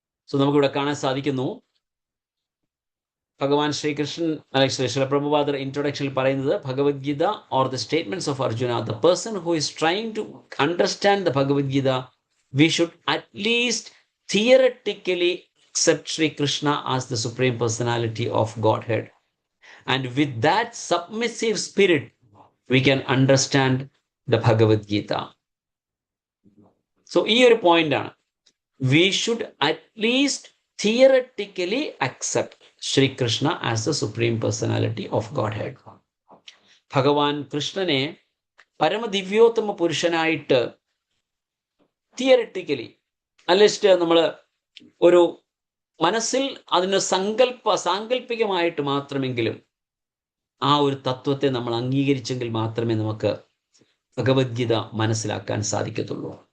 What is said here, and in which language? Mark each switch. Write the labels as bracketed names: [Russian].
[Malayalam] So നമുക്കിവിടെ കാണാൻ സാധിക്കുന്നു, [English] ഭഗവാൻ ശ്രീകൃഷ്ണൻ അല്ലെങ്കിൽ ശ്രീല പ്രഭുപാദർ ഇൻട്രൊഡക്ഷനിൽ പറയുന്നത്, Bhagavad Gita or the statements of Arjuna, the person who is trying to understand the Bhagavad Gita, we should at least theoretically accept Sri Krishna as the Supreme Personality of Godhead. And with that submissive spirit, we can understand the Bhagavad Gita. [Malayalam] So ഈ ഒരു പോയിന്റാണ്, [English] We should at least theoretically accept Sri Krishna as the Supreme Personality of Godhead. [Malayalam] ഭഗവാൻ കൃഷ്ണനെ പരമദിവ്യോത്തമ പുരുഷനായിട്ട് theoretically അല്ലിസ്റ്റ് നമ്മൾ ഒരു മനസ്സിൽ അതിന് സാങ്കല്പികമായിട്ട് മാത്രമെങ്കിലും ആ ഒരു തത്വത്തെ നമ്മൾ അംഗീകരിച്ചെങ്കിൽ മാത്രമേ നമുക്ക് ഭഗവത്ഗീത മനസ്സിലാക്കാൻ സാധിക്കത്തുള്ളൂ.